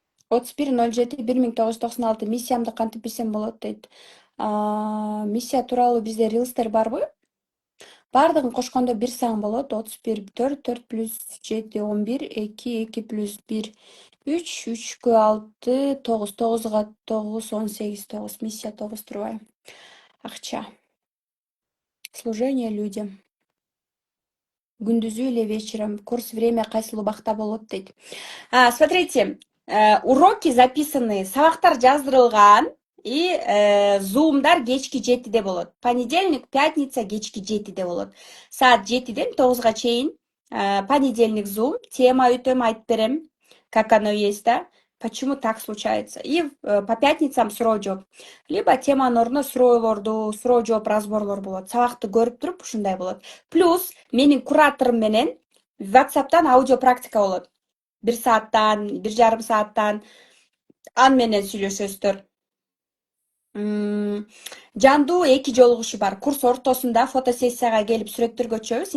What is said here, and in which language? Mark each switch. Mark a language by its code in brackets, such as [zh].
[ky] 31.07.1996 миссиямды кантип билсем болот дейт. Миссия тууралуу бизде рилстер барбы? Бардыгын кошкондо 1 саң болот. 31 4 4 плюс 7 11 2 2 плюс 1 3 3 6 9 9 9 18 9 миссия 9 турбайбы? Акча. [ru] Служение людям. [ky] Күндүзү эле вечером. Курс время кайсыл убакта болот дейт. [ru] Смотрите, уроки записаны, [ky] сабактар жаздырылган и зумдар кечки 7-де болот. Понедельник, пятница кечки 7-де болот. Саат 7-ден 9-га чейин понедельник зум, тема өтөм, айтып берем, [ru] как оно есть, да? Почему так случается? И по пятницам [ky] суроо жооп. Либо теманын ордуна суроолорду, суроо жооп разборлор болот. Сабакты көрүп туруп ушундай болот. Плюс менин кураторум менен WhatsApp'тан аудио практика болот. 1 сааттан, 1,5 сааттан ан менен сүйлөшөсүздөр. Жандуу 2 жолугушу бар. Курс ортосунда фотосессияга келип сүрөттөргө чөбүз.